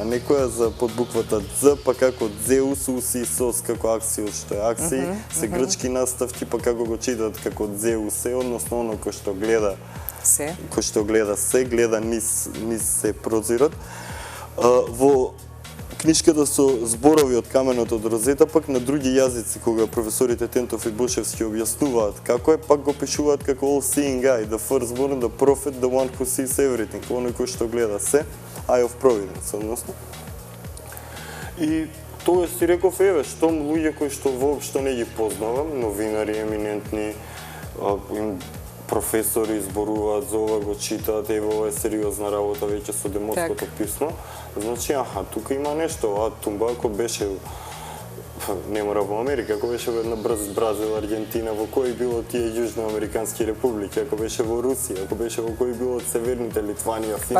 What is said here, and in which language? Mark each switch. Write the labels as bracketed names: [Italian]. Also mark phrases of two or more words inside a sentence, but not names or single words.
[Macedonian] Некоја за подбуквата З, па како Зеус, Усисос, како Аксиос, што е Аксии, се грчки наставки, па како го читат како Зеусе, односно оно кој што гледа се, гледа низ се прозирот. Во книшката со зборови од каменот од Розета, пак на други јазици, кога професорите Тентов и Бошевски објаснуваат како е, пак го пишуваат како [English] all-seeing eye, the firstborn, the prophet, the one who sees everything, [Macedonian] оној кој што гледа се, [English] eye of providence, [Macedonian] односно. И тогаш си реков, еве, штом луѓе кои што воопшто не ги познавам, новинари еминентни, професори зборуваат за ова, го читаат, еве ова е сериозна работа веќе со Демотското писмо. Значи, тука има нешто, тумба ако беше, не мора во Америка, ако беше во една Бразил, Аргентина, во кои било тие јужноамерикански републики, ако беше во Русија, ако беше во кои било од северните Литванија, Финска.